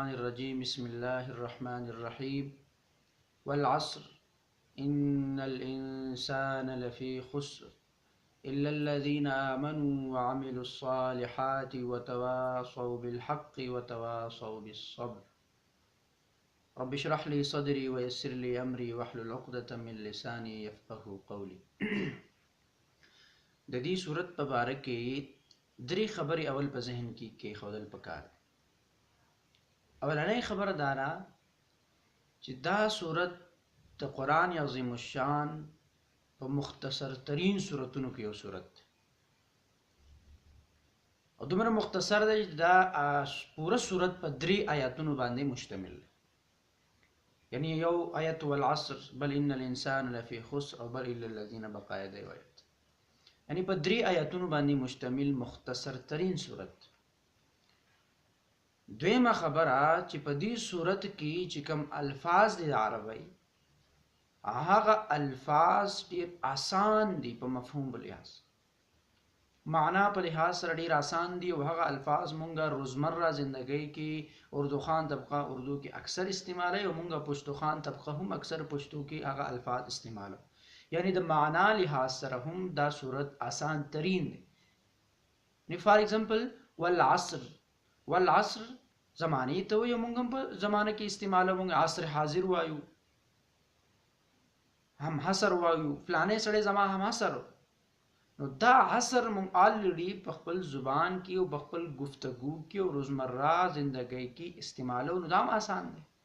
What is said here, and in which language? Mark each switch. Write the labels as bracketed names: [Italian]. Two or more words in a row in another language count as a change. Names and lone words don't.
[Arabic] الرجيم بسم الله الرحمن الرحيم والعصر إن الإنسان لفي خسر إلا الذين آمنوا وعملوا الصالحات وتواصوا بالحق وتواصوا بالصبر رب اشرح لي صدري ويسر لي أمري واحلل عقدة من لساني يفقهوا قولي [Pashto] د دې صورت په باره کې درې خبرې اول په ذهن کې کېښودل پکار دي. اولنۍ خبره دا ده چې دا صورت د قرآن عظیم الشان په مختصر ترین صورتونو کې یو صورت دی او دومره مختصر دی چې دا پوره صورت په درې آیاتونو باندې مشتمل دی. یعنی یو آیت والعصر بل [Arabic] ان الانسان لفی خسر [Pashto] او بل [Arabic] الا الذین [Pashto] بقایا دی آیت، یعنی په درې آیاتونو باندې مشتمل مختصر ترین صورت. دویمه خبره چې په دې صورت کې چې کوم الفاظ دي عربی هغه الفاظ ډېر آسان دي په مفهوم لحاظ، معنا په لحاظ سره ډېر آسان دي او هغه الفاظ مونږه روزمره زندګۍ کې اردو خان طبقه اردو کې اکثر استعمالوي او مونږه پښتو خان طبقه هم اکثر پښتو کې هغه الفاظ استعمالوي، یعنی د معنا لحاظ سره هم دا صورت آسان ترین دی. یعنی [English] for example [Pashto] والعصر زمانی ته وایو، مونږ هم په زمانه کې استعمالوو، مونږ عصر حاضر وایو، هم حصر وایو، فلانه سړی زما هم حصر. نو دا عصر مونږ آلریډي په خپل زبان کې او په خپل گفتگو کې او روزمره زندګۍ کې استعمالوو، نو دا هم آسان دی.